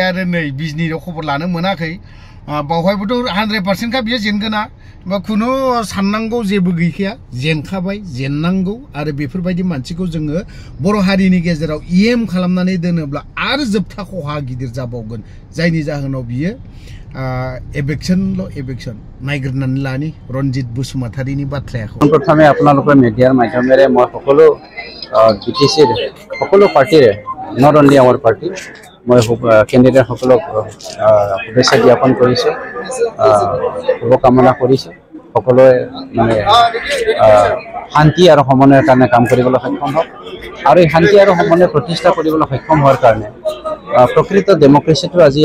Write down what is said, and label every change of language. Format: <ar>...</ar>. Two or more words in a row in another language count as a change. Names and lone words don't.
<brx>आरो नै बिजनियाव खबर लानो मोनाखै बावहायबोथ' 100% का बियो जेनगोना बा खुनु साननांगौ जेबो गैखाया जेनखाबाय जेननांगौ आरो बेफोरबायदि मानसिखौ जोङो बर' हारिनि गेजेराव EM खालामनानै दोनोब्ला आरो जोबथा खहा गिदिर जाबावगोन जायनि जाहोनाव बियो एबेक्सन नायगिरनानै लानि रनजित बसुमतारिनि बाथ्राखौ</brx> <as>प्रथमे আপোনালোকৰ মিডিয়াৰ মাধ্যমেৰে মই সকলো BTCৰ সকলো পাৰ্টিৰে</as> <en>not only our party</en> <as>মই কেণ্ডিডেট সকলক শুভেচ্ছা জ্ঞাপন কৰিছোঁ শুভকামনা কৰিছোঁ সকলোৱে মানে শান্তি আৰু সমন্বয়ৰ কাৰণে কাম কৰিবলৈ সক্ষম হওক আৰু এই শান্তি আৰু সমন্বয় প্ৰতিষ্ঠা কৰিবলৈ সক্ষম হোৱাৰ কাৰণে প্ৰকৃত ডেমক্ৰেচিটো আজি</as>